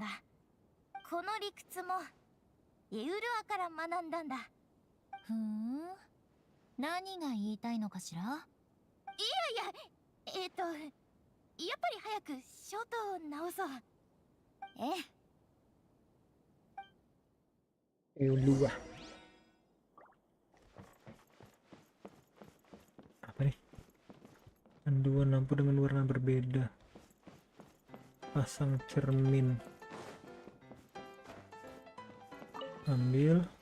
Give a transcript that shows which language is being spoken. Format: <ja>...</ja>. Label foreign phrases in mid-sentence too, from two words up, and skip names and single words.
<ja>この理屈もエウルアから学んだんだ。ふーん、何が言いたいのかしら。いややっぱり早くショートを直そう。ええ。</ja> <id>Dua. Apa nih? Panduan lampu dengan warna berbeda. Pasang cermin. Ambil.</id>